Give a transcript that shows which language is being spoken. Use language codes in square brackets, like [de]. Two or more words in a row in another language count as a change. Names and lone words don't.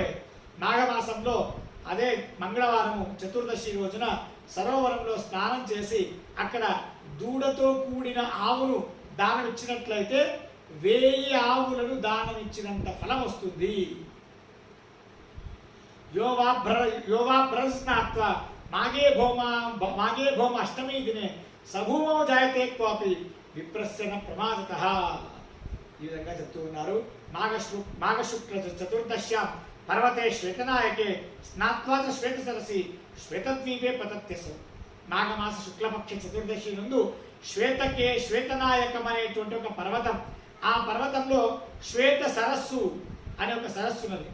[te] మాఘమాసంలో అదే మంగళవారము చతుర్దశి రోజున సరోవరంలో స్నానం చేసి అక్కడ దూడతో కూడిన ఆవును దానం ఇచ్చినట్లయితే 1000 ఆవులను దానం ఇచ్చినంత ఫలం వస్తుంది. [sa] यो वा ब्रह्मस्नात्वा मागे भौम अष्टमी दिने సభూమో జాయతే క్వాపి విప్రస్యన ప్రమాదతః. [te] ఈ విధంగా చెప్తూ ఉన్నారు. [sa] మాఘశుక్ల చతుర్దశ్యాం పర్వతే శ్వేతనాయకే స్నాత్వా చ శ్వేత సరసి శ్వేతద్వీపే పతత్యసు. [te] మాఘమాస శుక్లపక్ష చతుర్దశి నందు శ్వేతనాయకం అనేటువంటి ఒక పర్వతం, ఆ పర్వతంలో శ్వేత సరస్సు అనే ఒక సరస్సు ఉన్నది.